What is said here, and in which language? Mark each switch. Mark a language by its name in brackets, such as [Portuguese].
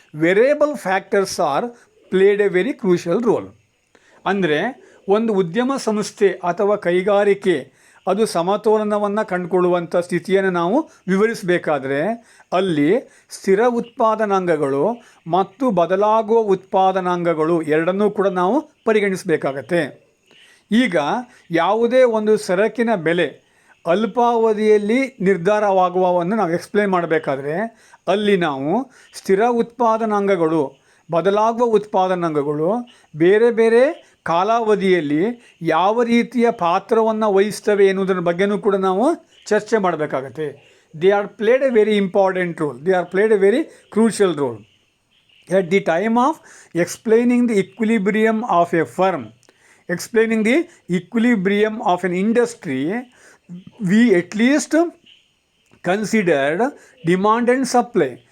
[English] Variable factors are played a very crucial role. [Kannada] ಅಂದರೆ ಒಂದು ಉದ್ಯಮ ಸಂಸ್ಥೆ ಅಥವಾ ಕೈಗಾರಿಕೆ ಅದು ಸಮತೋಲನವನ್ನು ಕಂಡುಕೊಳ್ಳುವಂಥ ಸ್ಥಿತಿಯನ್ನು ನಾವು ವಿವರಿಸಬೇಕಾದ್ರೆ ಅಲ್ಲಿ ಸ್ಥಿರ ಉತ್ಪಾದನಾಂಗಗಳು ಮತ್ತು ಬದಲಾಗುವ ಉತ್ಪಾದನಾಂಗಗಳು ಎರಡನ್ನೂ ಕೂಡ ನಾವು ಪರಿಗಣಿಸಬೇಕಾಗತ್ತೆ. ಈಗ ಯಾವುದೇ ಒಂದು ಸರಕಿನ ಬೆಲೆ ಅಲ್ಪಾವಧಿಯಲ್ಲಿ ನಿರ್ಧಾರವಾಗುವವನ್ನು ನಾವು ಎಕ್ಸ್ಪ್ಲೇನ್ ಮಾಡಬೇಕಾದ್ರೆ ಅಲ್ಲಿ ನಾವು ಸ್ಥಿರ ಉತ್ಪಾದನಾಂಗಗಳು, ಬದಲಾಗುವ ಉತ್ಪಾದನಾಂಗಗಳು ಬೇರೆ ಬೇರೆ ಕಾಲಾವಧಿಯಲ್ಲಿ ಯಾವ ರೀತಿಯ ಪಾತ್ರವನ್ನು ವಹಿಸ್ತವೆ ಎನ್ನುವುದರ ಬಗ್ಗೆನೂ ಕೂಡ ನಾವು ಚರ್ಚೆ ಮಾಡಬೇಕಾಗತ್ತೆ. [English] They are played a very important role, they are played a very crucial role. At the time of explaining the equilibrium of a firm, explaining the equilibrium of an industry, we at least considered demand and supply.